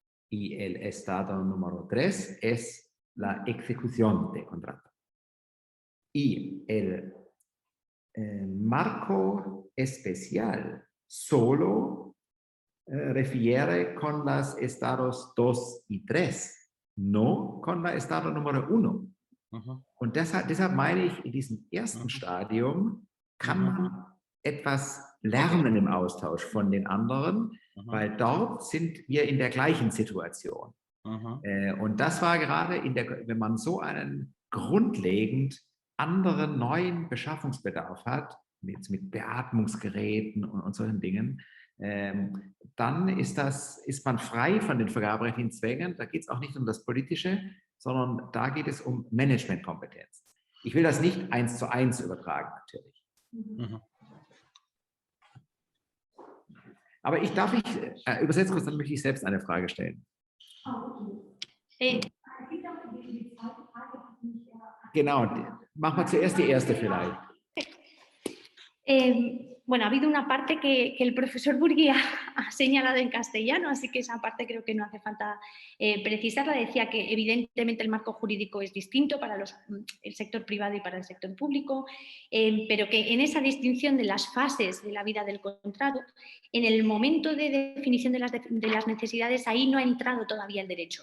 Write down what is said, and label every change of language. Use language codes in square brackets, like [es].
[es] Y el estado número 3 es la ejecución del contrato. Y el marco especial solo refiere con los estados 2 y 3, no con el estado número 1. [de] Und deshalb meine ich, in diesem ersten Stadium kann man etwas lernen im Austausch von den anderen, weil dort sind wir in der gleichen Situation. Und das war gerade, wenn man so einen grundlegend anderen neuen Beschaffungsbedarf hat, mit Beatmungsgeräten und solchen Dingen, dann ist man frei von den vergaberechtlichen Zwängen. Da geht es auch nicht um das Politische, sondern da geht es um Managementkompetenz. Ich will das nicht 1:1 übertragen, natürlich. Aber ich übersetze kurz, dann möchte ich selbst eine Frage stellen. Genau, machen wir zuerst die erste vielleicht. [es] Bueno, ha habido una parte que el profesor Burgui ha señalado en castellano, así que esa parte creo que no hace falta precisarla. Decía que evidentemente el marco jurídico es distinto para el sector privado y para el sector público, pero que en esa distinción de las fases de la vida del contrato, en el momento de definición de las necesidades, ahí no ha entrado todavía el derecho.